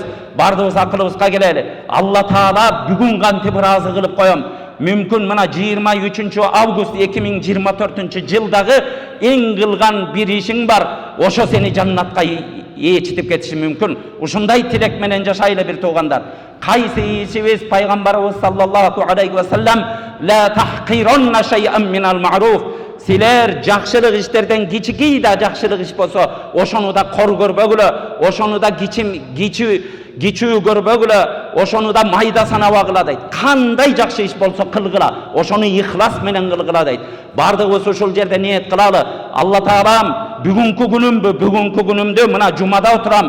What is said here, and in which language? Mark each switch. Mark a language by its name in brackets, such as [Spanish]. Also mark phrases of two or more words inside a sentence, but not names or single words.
[Kyrgyz] Бардыгыбыз акылыбызга келели. Алла Таала бүгүн кантип ыраазы кылып коем? Мүмкүн мына 23 август 2024 жылдагы эң кылган бир ишиң бар. Ошо сени жаннатка ээрчитип кетиши мүмкүн. Ушундай тилек менен жашайлы бир туугандар. Кайсы ишибиз Пайгамбарыбыз [Arabic] صلى الله عليه وسلم لا تحقرن شيئا من المعروف. [Kyrgyz] Силер жакшылык иштерден кичикей да жакшылык иш болсо, ошону да кор көрбөгүлө, ошону да кичүү көрбөгүлө, ошону да майда санабагыла дейт. Кандай жакшы иш болсо кылгыла, ошону ихлас менен кылгыла дейт. Бардыгыбыз ушул жерде ниет кылалы. Алла Таалам бүгүнкү күнүмдү мына жумада отурам.